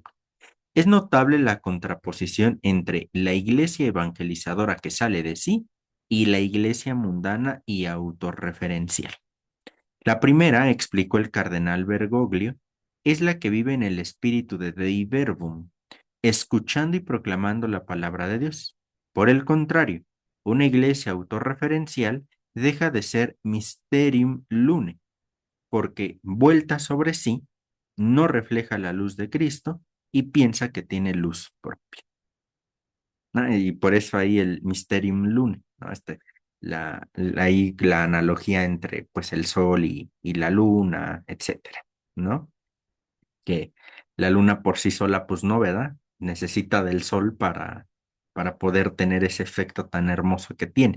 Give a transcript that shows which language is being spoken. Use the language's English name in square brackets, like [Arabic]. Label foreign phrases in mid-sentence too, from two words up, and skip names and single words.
[Spanish] Es notable la contraposición entre la iglesia evangelizadora que sale de sí y la iglesia mundana y autorreferencial. La primera, explicó el cardenal Bergoglio, es la que vive en el espíritu de Dei Verbum, escuchando y proclamando la palabra de Dios. Por el contrario, una iglesia autorreferencial deja de ser [Latin] mysterium lune, [Spanish] porque vuelta sobre sí, no refleja la luz de Cristo y piensa que tiene luz propia, ¿no? Y por eso ahí el [Latin] mysterium lune, [Spanish] ¿no? Ahí la analogía entre pues el sol y la luna, etcétera, ¿no? Que la luna por sí sola, pues no, ¿verdad? Necesita del sol para poder tener ese efecto tan hermoso que tiene.